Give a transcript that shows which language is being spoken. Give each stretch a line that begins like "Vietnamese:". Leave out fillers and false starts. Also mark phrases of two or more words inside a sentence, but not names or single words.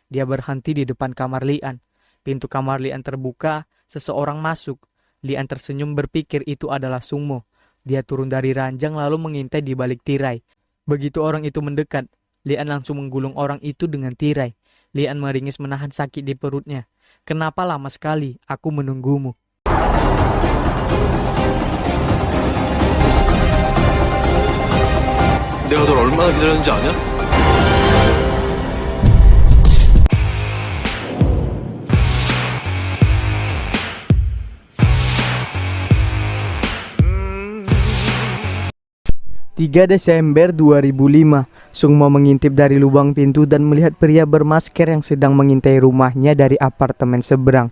Indonesian: Dia berhenti di depan kamar Lian. Pintu kamar Lian terbuka, seseorang masuk. Lian tersenyum berpikir itu adalah Sungmo. Dia turun dari ranjang lalu mengintai di balik tirai. Begitu orang itu mendekat, Lian langsung menggulung orang itu dengan tirai. Lian meringis menahan sakit di perutnya. Kenapa lama sekali? Aku menunggumu.
Korean: 내가 널 얼마나 기다렸는지 아냐?
Indonesian: Desember 2005, Sungmo mengintip dari lubang pintu dan melihat pria bermasker yang sedang mengintai rumahnya dari apartemen seberang.